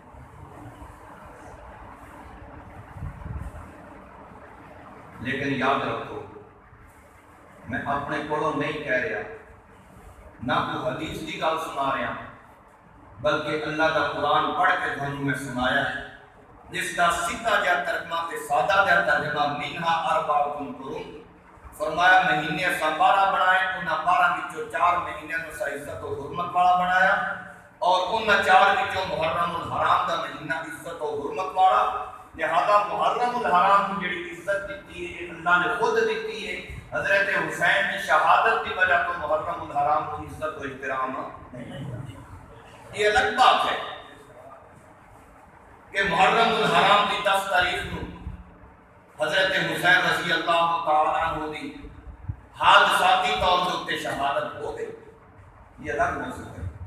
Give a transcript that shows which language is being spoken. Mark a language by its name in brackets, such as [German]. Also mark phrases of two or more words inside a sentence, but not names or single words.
[Urdu] لیکن یاد رکھو، میں اپنے کولوں نہیں کہہ رہا، نہ کوئی حدیث کی گل سنا رہا، بلکہ اللہ کا قرآن پڑھ کے تھانوں میں سنایا ہے، جس کا سیدھا جا ترجمہ تے سادہ جا ترجمہ [Arabic] منہا اربعۃ حرم۔ [Punjabi] فرمایا مہینے اساں 12 بنائے، انہاں 12 وچوں 4 مہینے نو عزت و حرمت والا بنایا، اور انہاں 4 وچوں [Urdu] محرم الحرام کا مہینہ عزت و حرمت والا۔ لہذا محرم الحرام کو جڑی عزت دیتی ہے اللہ نے خود دیتی ہے، حضرت حسین کی شہادت کی وجہ تو محرم الحرام کو عزت و احترام نہیں، یہ الگ بات ہے کہ محرم الحرام کی 10 تاریخ کو حضرت حسین رضی اللہ تعالیٰ عنہ دی حادثاتی طور سے اتنے شہادت ہو گئی، یہ الگ موضوع ہے۔